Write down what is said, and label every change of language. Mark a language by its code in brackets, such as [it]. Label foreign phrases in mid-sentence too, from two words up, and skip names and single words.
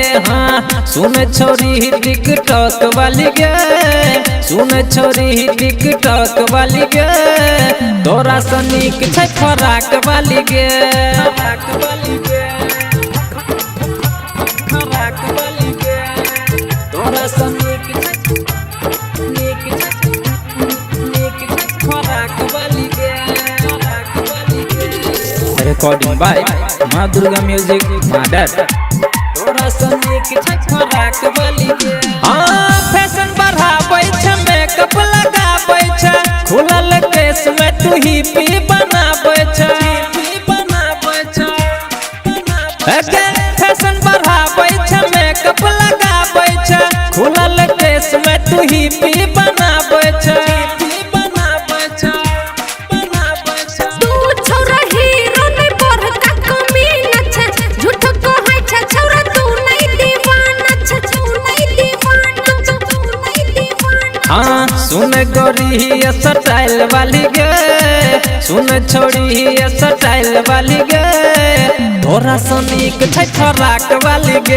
[mai] हाँ सुने छोरी टिकटॉक वाली गे, सुने छोरी टिकटॉक वाली गे, तोरा सनीक छै फराक वाली गे, फराक वाली गे, फराक वाली गे, तोरा सनीक छै फराक वाली गे, फराक वाली गे। [en] recording by माँ दुर्गा म्यूजिक मदर, [mai] तोरा सनीक छै फराक वाली गे। फैशन बढ़ाबै छै, मेकअप लगाबै छै, खुलल केस में तू ही पी बनाबै छै, बनाबै छै, फैशन बढ़ाबै छै, मेकअप लगाबै छै, खुलल केस में तू ही पी बनाबै छै, बनाबै छै, बनाबै छै। तू छोरा हीरो नहीं बड़का कमीना छै, झूठ कहै छै छोरा तू नहीं दीवाना छै, तू नहीं दीवाना छै, तू नहीं दीवाना। हाँ सुन गोरी स्टाइल वाली गे, सुन छोड़ी स्टाइल वाली गे, तोरा सनीक छै फराक वाली गे।